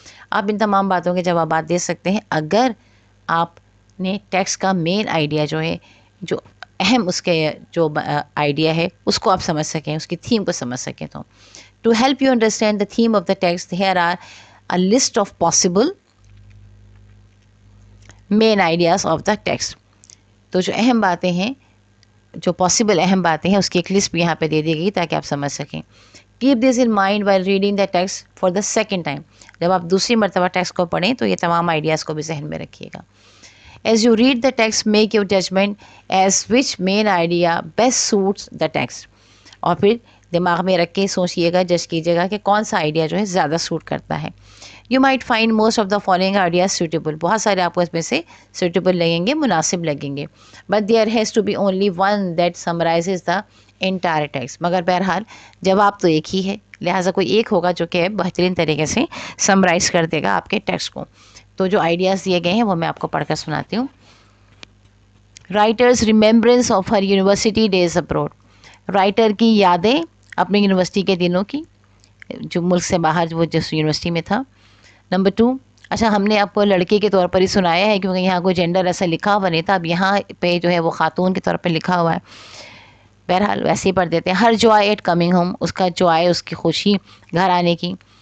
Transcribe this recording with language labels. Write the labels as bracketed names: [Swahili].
[Urdu] آپ ان تمام باتوں کے جوابات دے سکتے ہیں اگر آپ نے ٹیکسٹ کا مین آئیڈیا جو ہے، جو اہم اس کے جو آئیڈیا ہے اس کو آپ سمجھ سکیں، اس کی تھیم کو سمجھ سکیں. [English] تو to help you understand the theme of the text here are a list of possible main ideas of the text. [Urdu] تو جو اہم باتیں ہیں، جو پاسبل اہم باتیں ہیں، اس کی ایک لسٹ بھی یہاں پہ دے دی گئی تاکہ آپ سمجھ سکیں. [English] Keep this in mind while reading the text for the second time. [Urdu] جب آپ دوسری مرتبہ ٹیکسٹ کو پڑھیں تو یہ تمام آئیڈیاز کو بھی ذہن میں رکھیے گا. [English] As you read the text, make your judgment as which main idea best suits the text. [Urdu] اور پھر دماغ میں رکھ کے سوچیے گا، جج کیجیے گا کہ کون سا آئیڈیا جو ہے زیادہ سوٹ کرتا ہے. [English] You might find most of the following ideas suitable. [Urdu] بہت سارے آپ کو اس میں سے suitable لگیں گے، مناسب لگیں گے. [English] But there has to be only one that summarizes the entire text. [Urdu] مگر بہرحال جواب تو ایک ہی ہے، لہٰذا کوئی ایک ہوگا جو کہ بہترین طریقے سے سمرائز کر دے گا آپ کے ٹیکسٹ کو. تو جو آئیڈیاز دیے گئے ہیں وہ میں آپ کو پڑھ کر سناتی ہوں. [English] Writer's remembrance of her university days abroad. [Urdu] Writer کی یادیں اپنی یونیورسٹی کے دنوں کی، جو ملک سے باہر وہ جس یونیورسٹی میں تھا. نمبر 2, اچھا ہم نے آپ کو لڑکے کے طور پر ہی سنایا ہے کیونکہ یہاں کوئی جینڈر ایسا لکھا ہوا نہیں تھا. اب یہاں پہ جو ہے وہ خاتون کے طور پہ لکھا ہوا ہے. بہرحال ویسے ہی پڑھ دیتے ہیں. [English] her joy at coming home, [Urdu] اس کا جوائے, اس کی خوشی گھر آنے کی.